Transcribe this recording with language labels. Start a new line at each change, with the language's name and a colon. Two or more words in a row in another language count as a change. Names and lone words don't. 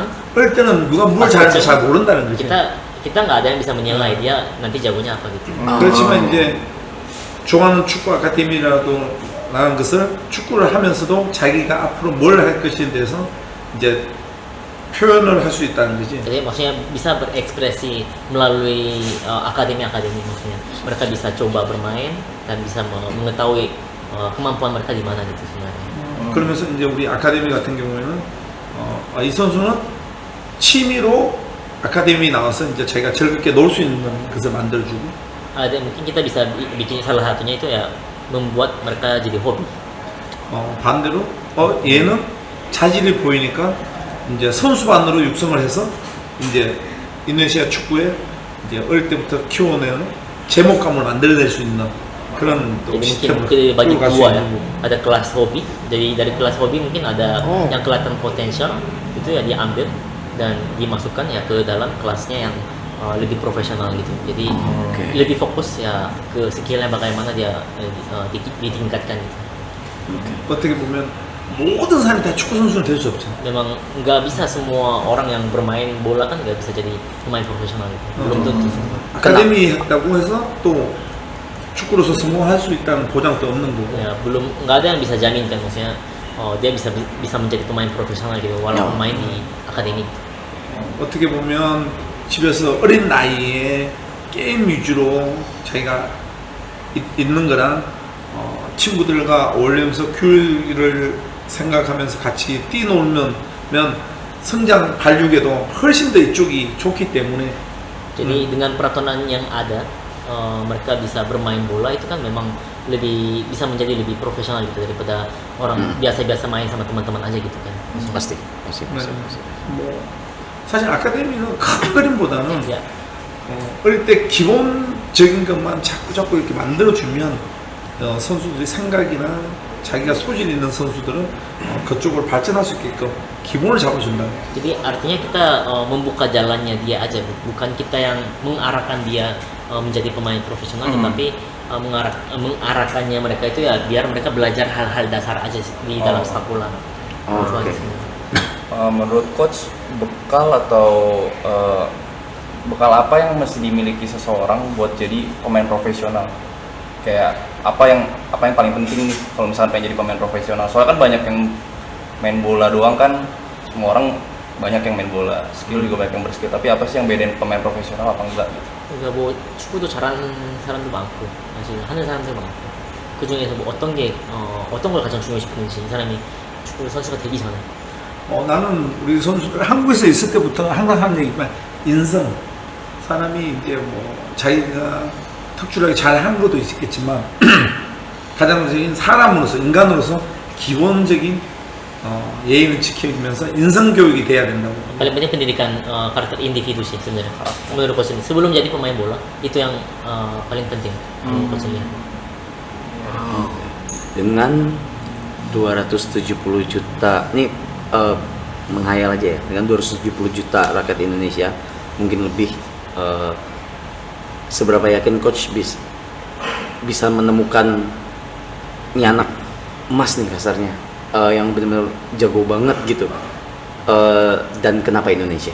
Korean: 어릴 때는 누가 뭘 잘하는지 잘 모른다는 거지.
Indonesian: kita nggak ada yang bisa menilai dia nanti jagonya apa gitu.
Korean: 그렇지만 이제 좋아하는 축구 아카데미라도 라는 것을 축구를 하면서도 자기가 앞으로 뭘 할 것에 대해서 이제 표현을 할 수 있다는 거지.
Indonesian: Jadi maksudnya bisa berekspresi melalui akademi maksudnya mereka bisa coba bermain dan bisa mengetahui kemampuan mereka di mana gitu sebenarnya.
Korean: 그러면서 이제 우리 아카데미 같은 경우에는 이 선수는 취미로 아카데미 나와서 이제 자기가 즐겁게 놀 수 있는 것을 만들어주고.
Indonesian: Ada mungkin kita bisa bikin salah satunya itu ya membuat mereka jadi hobi.
Korean: 반대로 얘는 자질이 보이니까 이제 선수반으로 육성을 해서 이제 인도네시아 축구에 이제 어릴 때부터 키워내는 제목감을 만들어낼 수 있는 그런 또
Indonesian: Jadi
Korean: 시스템을
Indonesian: mungkin bagi
Korean: 끌어갈 수
Indonesian: dua ya,
Korean: 있는
Indonesian: ada kelas hobi. Jadi dari kelas hobi mungkin ada yang kelihatan potensial itu ya diambil dan dimasukkan ya ke dalam kelasnya yang lebih profesional gitu. Jadi lebih fokus ya ke skillnya bagaimana dia ditingkatkan gitu.
Korean: 어떻게 보면 모든 사람이 다 축구 선수는 될 수 없잖아.
Indonesian: Memang nggak bisa semua orang yang bermain bola kan nggak bisa jadi pemain profesional gitu. Belum tentu.
Korean: 아카데미 했다고 해서 또 축구로서 성공할 수 있다는 보장도 없는 거고.
Indonesian: Ya belum nggak ada yang bisa jamin kan maksudnya dia bisa menjadi pemain profesional gitu walaupun main di akademi.
Korean: 어떻게 보면 집에서 어린 나이에 게임 위주로 자기가 있는 거랑 친구들과 어울리면서 교육을 생각하면서 같이 뛰놀면 성장 발육에도 훨씬 더 이쪽이 좋기 때문에.
Indonesian: Jadi dengan peraturan yang ada mereka bisa bermain bola itu kan memang bisa menjadi lebih profesional gitu daripada orang biasa-biasa main sama teman-teman aja gitu kan. Pasti.
Korean: 사실 아카데미는 큰 그림보다는
Indonesian: Ya.
Korean: 어릴 때 기본적인 것만 자꾸 이렇게 만들어주면 선수들이 생각이나 자기가 소질 있는 선수들은 그쪽으로 발전할 수 있게끔 기본을 잡아준다.
Indonesian: Jadi artinya kita membuka jalannya dia aja, bukan kita yang mengarahkan dia menjadi pemain profesional, tetapi mengarahkannya mereka itu ya biar mereka belajar hal-hal dasar aja di dalam sepak bola. Itu aja sih. Menurut coach, bekal atau bekal apa yang mesti dimiliki seseorang buat jadi pemain profesional? Kayak apa yang paling penting nih kalau misalnya pengen jadi pemain profesional? Soalnya kan banyak yang main bola doang kan, semua orang banyak yang main bola, skill juga banyak yang berskill. Tapi apa sih yang bedain pemain profesional apa enggak gitu?
Korean: 그러니까 뭐 축구도 잘하는 사람도 많고 사실 하는 사람도 많고 그 중에서 뭐 어떤 걸 가장 중요시 보는지 이 사람이 축구 선수가 되기 전에 나는 우리 선수들 한국에서 있을 때부터 항상 하는 얘기지만 인성, 사람이 이제 뭐 자기가 특출나게 잘한 것도 있겠지만 가장적인 사람으로서 인간으로서 기본적인 예의를 지키면서 인성 교육이 돼야 된다고.
Indonesian: paling penting pendidikan karakter individu sih sebenarnya menurut coach ini sebelum jadi pemain bola itu yang paling penting menurut coach ini. Dengan 270 juta ini menghayal aja ya, dengan 270 juta rakyat Indonesia mungkin lebih, seberapa yakin coach bisa menemukan ini anak emas nih kasarnya, yang benar-benar jago banget gitu, dan kenapa Indonesia?